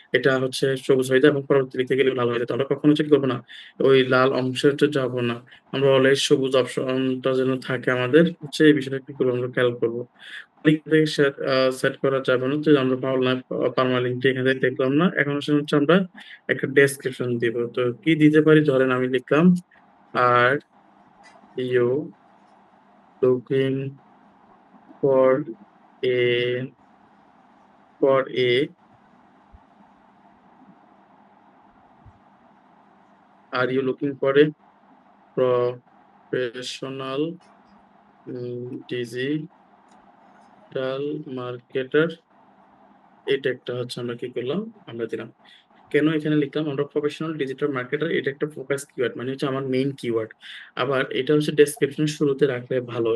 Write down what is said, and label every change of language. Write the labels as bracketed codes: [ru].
[bn] এটা হচ্ছে সবুজ হয়ে যায় এবং পরবর্তী লিখতে গেলে লাল হয়ে যায়। তো আমরা কখনো হচ্ছে কি করব না? ওই লাল অংশেতে যাব না। আমরা অলওয়েজ সবুজ অপশনটা যেন থাকে আমাদের হচ্ছে এই বিষয়টা কি করব আমরা খেয়াল করব। লিঙ্কটা সেট করা যাবে না। তো আমরা পার্মালিংকটা এখান থেকে দেখলাম না। এখন হচ্ছে আমরা একটা ডেসক্রিপশন দিব। তো কি দিতে পারি? ধরেন আমি লিখলাম, [en] "Are you looking for a for a are you looking for a professional digital marketer?" [bn] এটা একটা হচ্ছে আমরা কি করলাম? আমরা দিলাম। কেন এখানে লিখলাম? আমরা প্রফেশনাল ডিজিটাল মার্কেটার এটা একটা ফোকাস কিওয়ার্ড মানে হচ্ছে আমার মেইন কিওয়ার্ড। আবার এটা হচ্ছে ডেসক্রিপশন এর শুরুতে রাখলে ভালো।